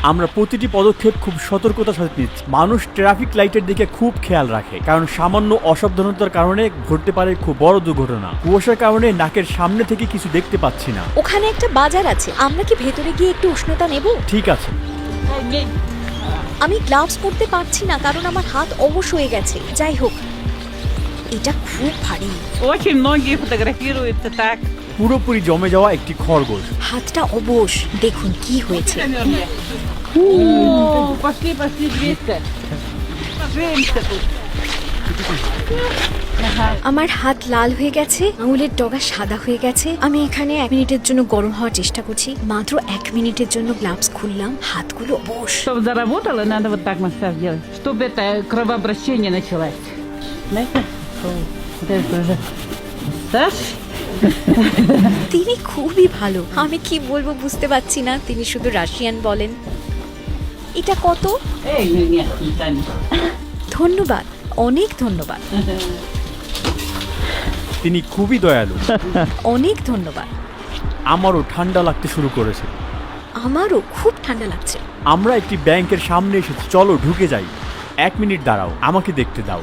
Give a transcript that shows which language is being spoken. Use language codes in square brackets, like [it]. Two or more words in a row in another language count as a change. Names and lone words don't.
[bn] আমরা প্রতিটি পদক্ষেপ খুব সতর্কতার সাথে নিচ্ছি। মানুষ ট্রাফিক লাইটের দিকে খুব খেয়াল রাখে, কারণ সামান্য অসাবধানতার কারণে ঘটতে পারে খুব বড় দুর্ঘটনা। কুয়াশার কারণে নাকের সামনে থেকে কিছু দেখতে পাচ্ছি না। ওখানে একটা বাজার আছে। আমরা কি ভেতরে গিয়ে একটু উষ্ণতা নেব? ঠিক আছে। আমি গ্লাভস পরতে পারছি না কারণ আমার হাত অবশ হয়ে গেছে। যাই হোক, এটা খুব ভারী। [ru] Очень многие фотографируются так. [bn] পুরোপুরি জমে যাওয়া একটি খরগোশ। হাতটা অবশ। দেখুন কি হয়েছে। [ru] О, пошли, 200. Поженимся тут. [bn] আমার হাত লাল হয়ে গেছে, আঙুলের ডগা সাদা হয়ে গেছে। আমি এখানে 1 মিনিটের জন্য গরম হওয়ার চেষ্টা করছি। মাত্র 1 মিনিটের জন্য গ্লাভস খুললাম, হাতগুলো অবশ। [ru] Чтобы заработало, надо вот так массаж делать, чтобы это кровообращение началось. Знаете? Вот это уже массаж. [bn] তিনি খুবই ভালো। আমি কি বলবো বুঝতে পারছি না। তিনি শুধু রাশিয়ান বলেন। এটা কত? [ru] Эй, нет, не тянет. [bn] ধন্যবাদ, অনেক ধন্যবাদ, তিনি খুবই দয়ালু। অনেক ধন্যবাদ। আমারও ঠান্ডা লাগতে শুরু করেছে। আমারও খুব ঠান্ডা লাগছে। আমরা একটি ব্যাংকের সামনে এসেছি। চলো ঢুকে যাই। 1 মিনিট দাঁড়াও, আমাকে দেখতে দাও।